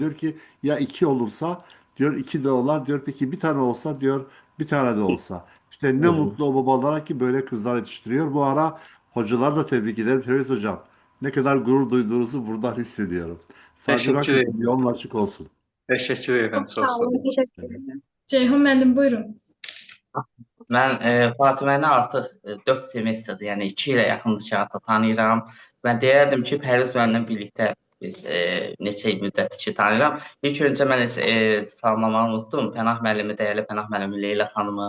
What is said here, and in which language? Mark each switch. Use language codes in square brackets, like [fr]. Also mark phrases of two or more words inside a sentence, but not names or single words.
[tr] Diyor ki ya iki olursa diyor iki de olar. Diyor peki bir tane olsa diyor bir tane de olsa. İşte ne mutlu o babalara ki böyle kızlar yetiştiriyor. Bu ara hocalar da tebrik ederim. Feriz Hocam ne kadar gurur duyduğunuzu buradan hissediyorum. Fatime Teşekkür kızım ederim. yolun açık olsun. Teşekkür ederim. [az] Çox Çox sağ sağ olun, olun. təşəkkür edirəm. Ceyhun müəllim buyurun. Mən Fatiməni artıq 4 semestrdir, yəni 2 ilə yaxındır ki, artıq tanıyıram. Mən deyərdim ki, Pəriz mənlə birlikdə biz neçə il müddətdir ki, tanıyıram. İlk öncə mən salamlamağı unutdum. Pənah müəllimi, dəyərli Pənah müəllimi Leyla xanımı,